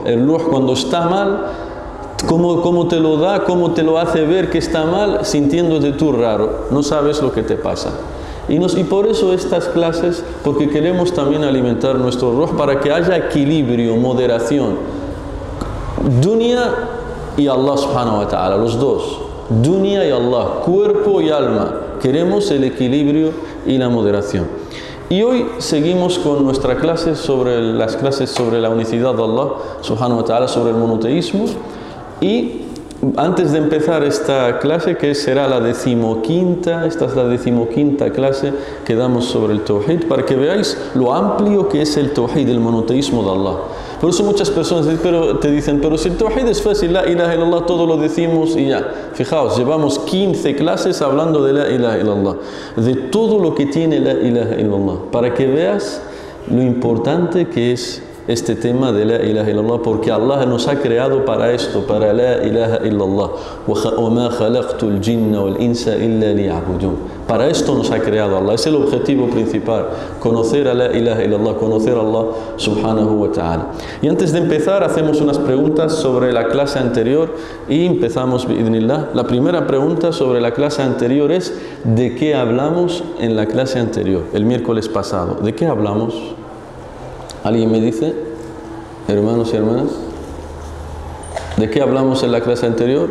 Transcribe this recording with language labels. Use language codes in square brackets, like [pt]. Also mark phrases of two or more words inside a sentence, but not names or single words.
[es] El ruh cuando está mal, ¿cómo te lo da? ¿Cómo te lo hace ver que está mal? Sintiéndote tú raro, no sabes lo que te pasa. Y por eso estas clases, porque queremos también alimentar nuestro ruh para que haya equilibrio, moderación. Dunya y Allah [ar] سبحانه وتعالى, [es] los dos. Dunya y Allah, cuerpo y alma. Queremos el equilibrio y la moderación. Y hoy seguimos con nuestra clase las clases sobre la unicidad de Allah [ar] سبحانه وتعالى, [es] sobre el monoteísmo. Y antes de empezar esta clase, que será la 15ª, esta es la 15ª clase que damos sobre el Tawhid, para que veáis lo amplio que es el Tawhid, el monoteísmo de Allah. Por eso muchas personas te dicen, pero si el Tawhid es fácil, [ar] لا إله إلا الله, [es] todo lo decimos y ya. Fijaos, llevamos 15 clases hablando de [ar] لا إله إلا الله, [es] de todo lo que tiene [ar] لا إله إلا الله, [es] para que veas lo importante que es este tema de [ar] لا إله إلا الله, [es] porque Allah nos ha creado para esto, para [ar] لا إله إلا الله. وَمَا خَلَقْتُ الْجِنَّ وَالْإِنسَ إِلَّا لِيَعْبُدُونَ. [es] Para esto nos ha creado Allah, es el objetivo principal, conocer a [ar] لا إله إلا الله, [es] conocer a Allah [ar] سبحانه وتعالى. [es] Y antes de empezar, hacemos unas preguntas sobre la clase anterior y empezamos bi'idhnillah. La primera pregunta sobre la clase anterior es: ¿de qué hablamos en la clase anterior, el miércoles pasado? ¿De qué hablamos? ¿Alguien me dice? Hermanos y hermanas, ¿de qué hablamos en la clase anterior?